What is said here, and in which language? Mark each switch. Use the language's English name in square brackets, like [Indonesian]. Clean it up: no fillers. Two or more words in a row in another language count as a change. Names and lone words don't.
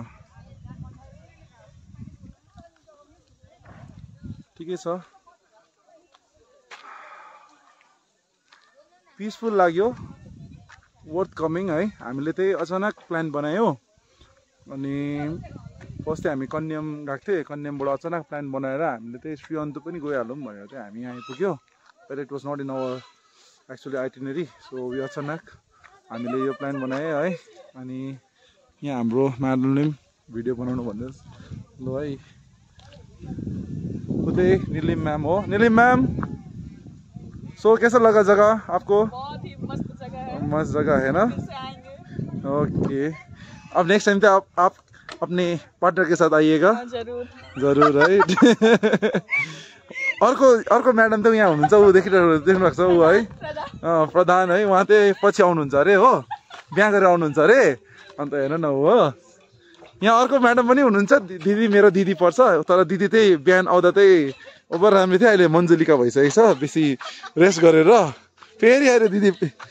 [Nepali] ठिकै छ पिसफुल लाग्यो [English] worth coming [Nepali] है हामीले चाहिँ अचानक प्लान बनायौँ अनि फर्स्ट चाहिँ हामी कन्याम गएको थियौँ कन्यामबाट अचानक प्लान बनाएर हामीले चाहिँ श्री अन्तु पनि गइहालौँ भनेर चाहिँ हामी यहाँ आइपुग्यो [English] but it was not in our actually itinerary [Nepali] सो यो अचानक हामीले यो प्लान बनाए है अनि यहाँ हाम्रो म्याडमले भिडियो बनाउनु भन्दैछ ल है उतै नीलिम मैम हो नीलिम मैम सो [Hindi] कैसा लगा जगह आपको बहुत ही मस्त जगह है मस्त जगह है ना ओके अब [English] next time [Hindi] तो आप अपने पार्टनर के साथ आइएगा जरूर जरूर है [Nepali] अर्को म्याडम त यहाँ हुनुहुन्छ ऊ देख्नु भएको छ ऊ है प्रधान है उहाँ चाहिँ पछि आउनुहुन्छ अरे हो बिहा गरेर आउनुहुन्छ अरे अन्त हेर्नु न हो यहाँ अर्को म्याडम पनि हुनुहुन्छ दिदी मेरो दिदी पर्छ तर दिदी चाहिँ बिहान आउँदा चाहिँ ओभर राम्रो थियो अहिले मन्जुलिका भइसकेको छ बेसी रेस्ट गरेर फेरि आएर दिदी है